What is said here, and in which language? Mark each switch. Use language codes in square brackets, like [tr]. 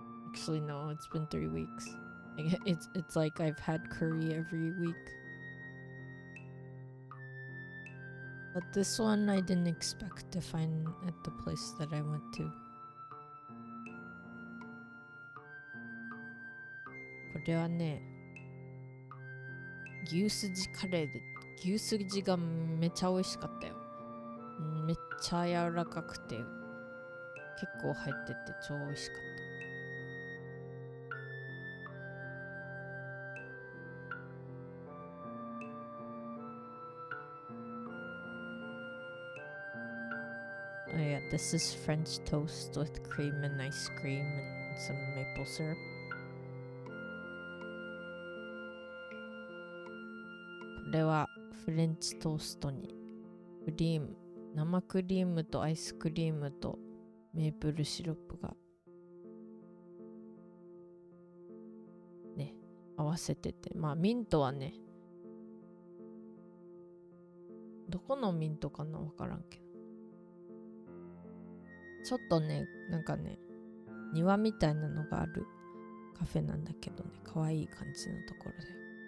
[en] Actually, no, it's been 3 weeks. It's like I've had curry every week. But this one I didn't expect to find at the place that I went to. [ja] これはね、牛すじカレーで、牛すじがめっちゃ美味しかったよ。めっちゃ柔らかくて、結構入ってて超美味しかった。 [en] Oh yeah, this is French toast with cream and ice cream and some maple syrup. [ja] これはフレンチトーストにクリーム、生クリームとアイスクリームとメープルシロップがね、合わせてて、まあミントはね、どこのミントかなわからんけど、ちょっとね、なんかね、庭みたいなのがあるカフェなんだけどね、かわいい感じのところだよ。